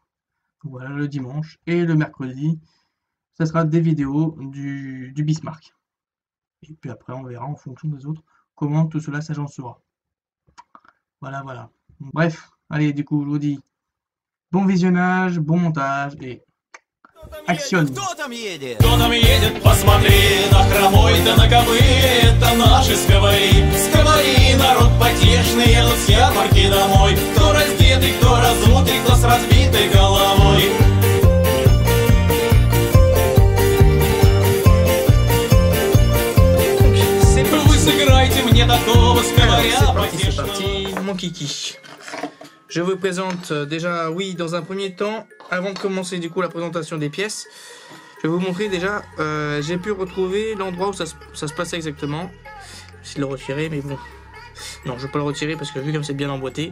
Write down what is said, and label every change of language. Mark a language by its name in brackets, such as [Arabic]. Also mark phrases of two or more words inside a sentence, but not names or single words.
[French] Donc, voilà, le dimanche et le mercredi, ça sera des vidéos du Bismarck. Et puis après, on verra en fonction des autres comment tout cela s'agencera. Voilà, voilà. Bref, allez, du coup, je vous dis bon visionnage, bon montage et action. [Russian] Кто там едет? Кто там едет? Посмотри, на хромой-то на кобыле, это наши сковори. Сковори, народ потешный, едут с ярмарки домой. Кто раздетый, кто разутый, кто с разбитой головой. Вы сыграйте мне такого сковоря. [French] C'est parti, mon kiki. Je vous présente déjà, oui, dans un premier temps, avant de commencer du coup la présentation des pièces, je vais vous montrer déjà, j'ai pu retrouver l'endroit où ça se passait exactement. J'essaie de le retirer, mais bon, non, je vais pas le retirer parce que vu comme c'est bien emboîté.